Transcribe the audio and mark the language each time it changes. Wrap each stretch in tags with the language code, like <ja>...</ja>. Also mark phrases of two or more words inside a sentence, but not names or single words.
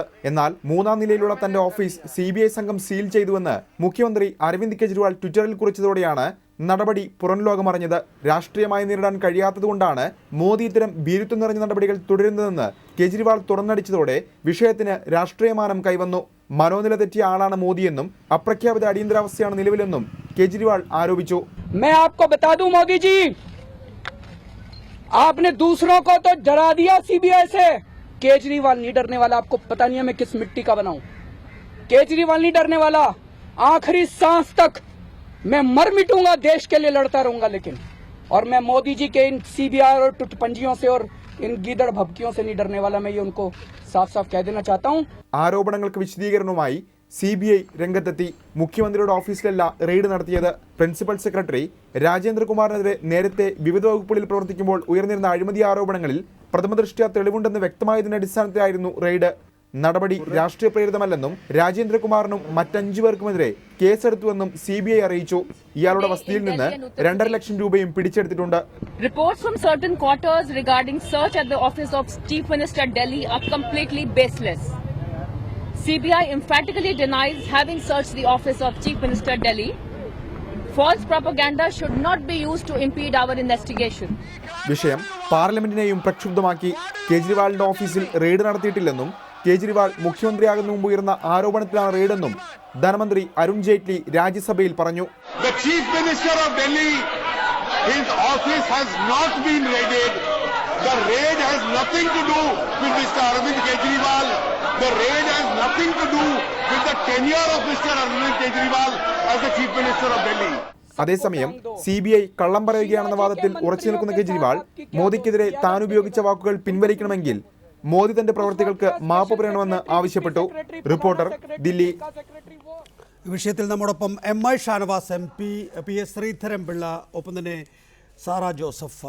<ml>എന്നാൽ 3-ാം നിലയിലുള്ള തന്റെ ഓഫീസ് CBI സംഘം സീൽ ചെയ്തുവെന്ന് മുഖ്യമന്ത്രി അരവിന്ദ് കെജ്രിവാൾ ട്വിറ്ററിൽ കുറിച്ചതോടെയാണ് നടപടി പുറം ലോകമറിഞ്ഞത്. രാഷ്ട്രീയമായി നേരിടാൻ കഴിയാത്തതുകൊണ്ടാണ് മോദി ഇത്തരം ഭീരുത്വം നിറഞ്ഞ നടപടികൾ തുടരുന്നതെന്ന് കെജ്രിവാൾ തുറന്നടിച്ചതോടെ വിഷയത്തിന് രാഷ്ട്രീയമാനം കൈവന്നു. മനോനില തെറ്റിയ ആളാണ് മോദിയെന്നും അപ്രഖ്യാപിത അടിയന്തരാവസ്ഥയാണ് നിലവിലെന്നും കെജ്രിവാൾ ആരോപിച്ചു.</ml> <hi>आपने दूसरों को तो डरा दिया CBI से. केजरीवाल नहीं डरने वाला. आपको पता नहीं है मैं किस मिट्टी का बना हूं. केजरीवाल नहीं डरने वाला. आखिरी सांस तक मैं मर मिटूंगा, देश के लिए लड़ता रहूंगा. लेकिन और मैं मोदी जी के इन CBI और टुटपंजियों से और इन गीदड़ भभकियों से नहीं डरने वाला. मैं ये उनको साफ साफ कह देना चाहता हूं.</hi> <ml>ആരോപണങ്ങൾക്ക് വിശദീകരണവുമായി CBI രംഗത്തെത്തി. മുഖ്യമന്ത്രിയുടെ ഓഫീസിലല്ല റെയ്ഡ് നടത്തിയത്. പ്രിൻസിപ്പൽ സെക്രട്ടറി രാജേന്ദ്രകുമാറിനെതിരെ നേരത്തെ വിവിധ വകുപ്പുകളിൽ പ്രവർത്തിക്കുമ്പോൾ ഉയർന്നിരുന്ന അഴിമതി ആരോപണങ്ങളിൽ പ്രഥമദൃഷ്ട്യാ തെളിവുണ്ടെന്ന് വ്യക്തമായതിന്റെ അടിസ്ഥാനത്തിലായിരുന്നു റെയ്ഡ്. നടപടി രാഷ്ട്രീയ പ്രേരിതമല്ലെന്നും രാജേന്ദ്രകുമാറിനും മറ്റ്5 പേർക്കുമെതിരെ കേസെടുത്തുവെന്നും CBI അറിയിച്ചു. ഇയാളുടെ വസതിയിൽ നിന്ന് 2.5 ലക്ഷം രൂപയും പിടിച്ചെടുത്തിട്ടുണ്ട്.</ml> <en>Reports from certain quarters regarding search at the office of Chief Minister Delhi are completely baseless. CBI emphatically denies having searched the office of Chief Minister Delhi. False propaganda should not be used to impede our investigation.</en> <ml>വിഷയം പാർലമെന്റിനെയും പ്രക്ഷുബ്ധമാക്കി. കേജ്രിവാളിന്റെ ഓഫീസിൽ റെയ്ഡ് നടത്തിയിട്ടില്ലെന്നും കേജ്രിവാൾ മുഖ്യമന്ത്രിയാകുന്ന മുമ്പ് ഉയർന്ന ആരോപണത്തിലാണ് റെയ്ഡെന്നും ധനമന്ത്രി അരുൺ ജെയ്റ്റ്ലി രാജ്യസഭയിൽ പറഞ്ഞു.</ml> <en>The Chief Minister of Delhi, his office has not been raided. The raid has nothing to do with Mr. Arvind Kejriwal. The raid has nothing to do with the tenure of Mr. Arvind Kejriwal as the Chief Minister of Delhi.</en> <ml>അതേസമയം CBI കള്ളം പറയുകയാണെന്ന വാദത്തിൽ ഉറച്ചു നിൽക്കുന്ന കെജ്രിവാൾ മോദിക്കെതിരെ താൻ ഉപയോഗിച്ച വാക്കുകൾ പിൻവലിക്കണമെങ്കിൽ മോദി തന്റെ പ്രവർത്തികൾക്ക് മാപ്പ് പറയണമെന്ന് ആവശ്യപ്പെട്ടു. റിപ്പോർട്ടർ, ദില്ലി. വിഷയത്തിൽ നമ്മോടൊപ്പം MI ഷാനവാസ് MP, PS ശ്രീധരൻപിള്ള, ഒപ്പം തന്നെ സാറ ജോസഫ്.</ml>